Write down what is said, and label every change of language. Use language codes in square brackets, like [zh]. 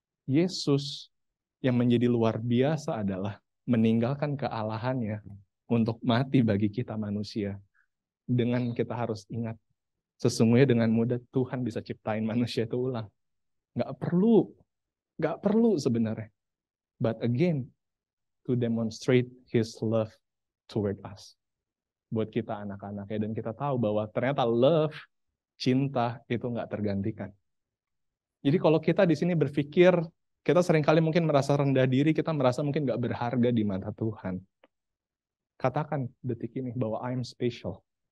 [id] Yesus yang menjadi luar biasa adalah meninggalkan kealahannya untuk mati bagi kita manusia. Dengan kita harus ingat, sesungguhnya dengan mudah Tuhan bisa ciptain manusia itu ulang. Nggak perlu sebenarnya. [en] But again, to demonstrate His love toward us. [id] Buat kita anak-anaknya, dan kita tahu bahwa ternyata love, cinta itu nggak tergantikan. Jadi kalau kita di sini berpikir, kita seringkali mungkin merasa rendah diri, kita merasa mungkin nggak berharga di mata Tuhan. Katakan detik ini bahwa [en] I'm special.